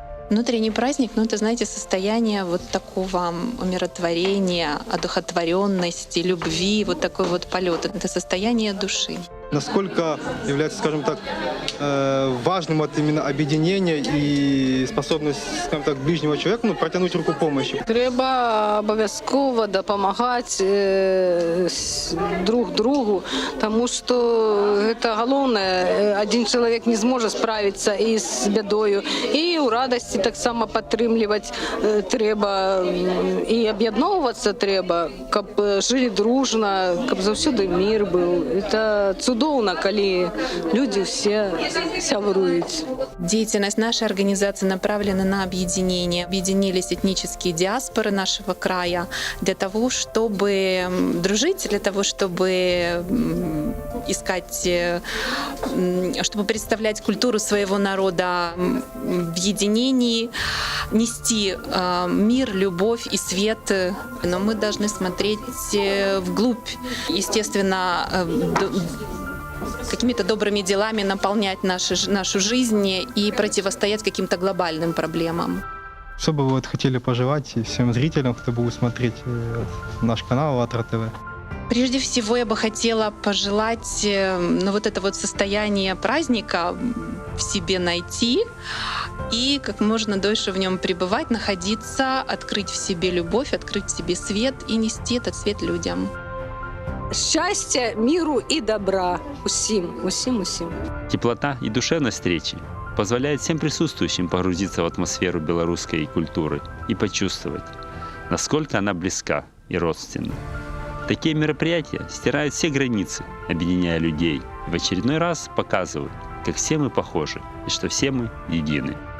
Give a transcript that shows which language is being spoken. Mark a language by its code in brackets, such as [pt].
[ru] Внутренний праздник, ну, это, знаете, состояние вот такого умиротворения, одухотворенности, любви, вот такой вот полет. Это состояние души. Насколько является, скажем так, важным вот именно объединение и способность, скажем так, ближнего человека, ну, протянуть руку помощи? [uk] Треба обов'язково допомагати друг другу, тому що це головне. Один чоловік не зможе справитися із бідою. І у радості так само підтримувати треба. І об'єднуватися треба, щоб жили дружно, щоб завжди мир був. Це чудовно, коли люди все сябрують. [ru] Деятельность нашей организации направлена на объединение. Объединились этнические диаспоры нашего края для того, чтобы дружить, для того, чтобы искать, чтобы представлять культуру своего народа в единении, нести мир, любовь и свет. Но мы должны смотреть вглубь, естественно, какими-то добрыми делами наполнять нашу жизнь и противостоять каким-то глобальным проблемам. Что бы вы вот хотели пожелать всем зрителям, кто будет смотреть наш канал АЛЛАТРА ТВ? Прежде всего я бы хотела пожелать вот это вот состояние праздника в себе найти и как можно дольше в нем пребывать, находиться, открыть в себе любовь, открыть в себе свет и нести этот свет людям. Счастья, миру и добра усім. Теплота и душевность встречи позволяет всем присутствующим погрузиться в атмосферу белорусской культуры и почувствовать, насколько она близка и родственна. Такие мероприятия стирают все границы, объединяя людей, и в очередной раз показывают, как все мы похожи и что все мы едины.